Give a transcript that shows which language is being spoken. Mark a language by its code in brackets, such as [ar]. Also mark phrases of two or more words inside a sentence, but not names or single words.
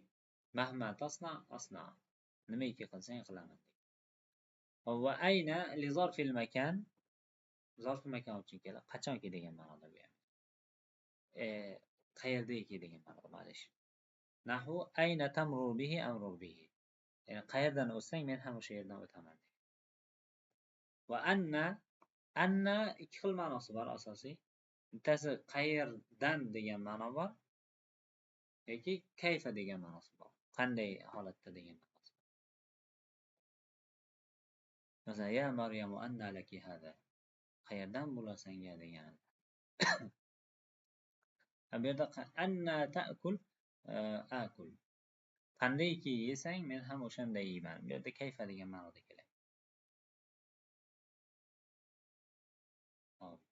[ar] مهما تصنع أصنع. [uz] Nimaiki qilsang qilaman. [ar] وأين لظرف المكان, ظرف المكان [uz] uchun keladi. Qachonki degan ma'noda bu ham. Qayerdaki degan ma'noda ma'lish. [ar] نحو أين تمر به أمر به. [uz] Ya'ni qayerdan o'tsang men ham o'sha yerdan o'taman. [ar] وأنى [uz] ikki xil ma'nosi bor asosiy. Bittasi qayerdan degan ma'no bor yoki kayfa degan ma'nosi bor. Qanday holatda degan ma'nosi. Masalan, [ar] يا مريم أنى لك هذا. [uz] Qayerdan bular senga degan. Bu yerda [ar] أنى تأكل آكل. [uz] Qandayki yesang, men ham o'shanday yeyman. Bu yerda kayfa degan ma'noda keladi. Hop.